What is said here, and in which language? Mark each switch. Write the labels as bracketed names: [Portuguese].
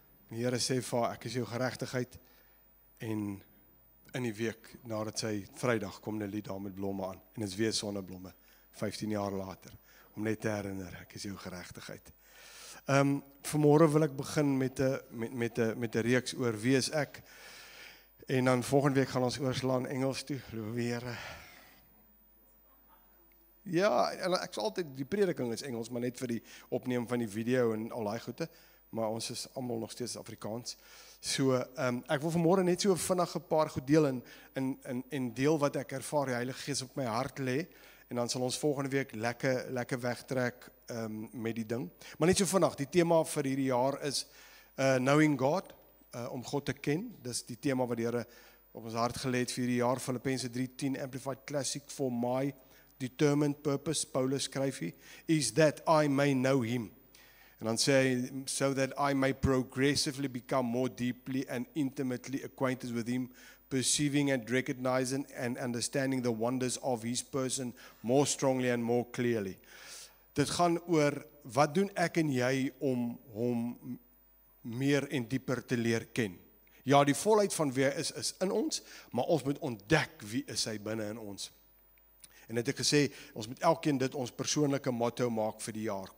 [Afrikaans] Die Here sê vir haar, ek is jou geregtigheid. En in die week nadat sy Vrydag kom Nelly daar met blomme aan. En dit is weer sonneblomme, 15 jaar later. Om net te herinner, ek is jou geregtigheid. Vanmôre wil ek begin met 'n reeks oor wie is ek. En dan volgende week gaan ons oorslaan Engels toe, Here. Ja, en ek sal altyd, die prediking is Engels, maar net vir die opneem van die video en al daai goede, maar ons is almal nog steeds Afrikaans. So, ek wil vanmôre net so vinnig 'n paar goed deel en deel wat ek ervaar, die Heilige Gees op my hart lê, en dan sal ons volgende week lekker wegtrek met die ding. Maar net so vinnig, die tema vir hierdie jaar is Knowing God, om God te ken. Dis die tema wat die Here op ons hart gelê het vir hierdie jaar, Filippense 3:10 Amplified Classic, [English] for my determined purpose, [Afrikaans] Paulus skryf hier, [English] is that I may know him. [Afrikaans] En dan sê hy, [English] so that I may progressively become more deeply and intimately acquainted with him, perceiving and recognizing and understanding the wonders of his person more strongly and more clearly. [Afrikaans] Dit gaan oor, wat doen ek en jy om hom meer en dieper te leer ken. Ja, die volheid van wie hy is in ons, maar ons moet ontdek wie is hy binne in ons. En het ek gesê, ons moet elkeen dit ons persoonlike motto maak vir die jaar.